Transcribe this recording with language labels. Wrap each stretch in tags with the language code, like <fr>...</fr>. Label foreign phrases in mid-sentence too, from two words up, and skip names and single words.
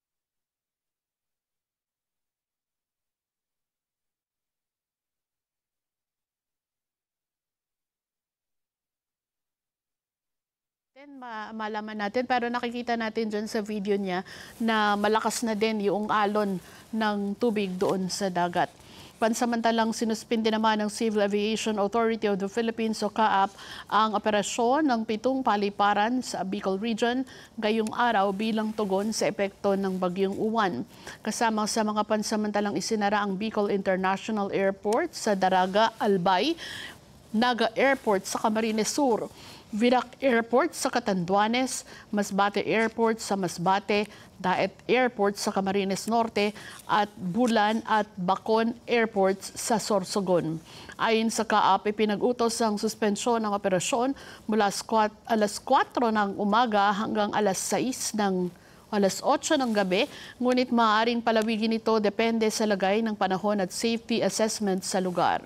<tl>Malaman natin, pero nakikita natin dyan sa video niya na malakas na din yung alon ng tubig doon sa dagat. Pansamantalang sinuspinde naman ng Civil Aviation Authority of the Philippines o CAAP ang operasyon ng 7 paliparan sa Bicol Region ngayong araw bilang tugon sa epekto ng bagyong Uwan. Kasama sa mga pansamantalang isinara ang Bicol International Airport sa Daraga, Albay, Naga Airport sa Camarines Sur, Virac Airport sa Catanduanes, Masbate Airport sa Masbate, Daet Airport sa Camarines Norte at Bulan at Bacon Airports sa Sorsogon. Ayon sa CAAP, pinag-utos ang suspensyon ng operasyon mula alas 4 ng umaga hanggang alas 8 ng gabi, ngunit maaaring palawigin ito depende sa lagay ng panahon at</tl> <en>safety assessment</en> <tl>sa lugar.</tl>